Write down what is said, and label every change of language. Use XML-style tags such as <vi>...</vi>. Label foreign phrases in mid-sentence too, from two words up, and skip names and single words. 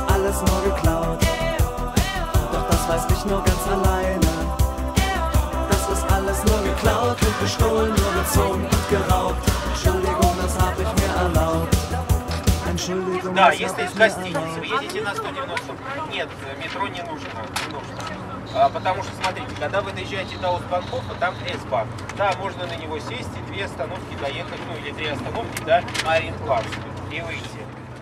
<de>alles nur geklaut. Doch das weiß ich nur ganz alleine. Das ist alles nur geklaut und gestohlen, nur gezogen und geraubt. Entschuldigung, das hab ich mir erlaubt. Entschuldigung,</de> <ru>Да,</ru> <de>das</de> <ru>если</ru> <de>hab</de> <ru>в</ru> <de>ich mir</de> <ru>гостинице вы</ru> <de>erlaubt.</de> <ru>едете на 190, нет, метро не нужно. Потому что, смотрите, когда вы доезжаете до Бангкока, там S-Bahn. Да, можно на него сесть и 2 остановки доехать, ну или 3 остановки до Марин-Плац и выйти.</ru>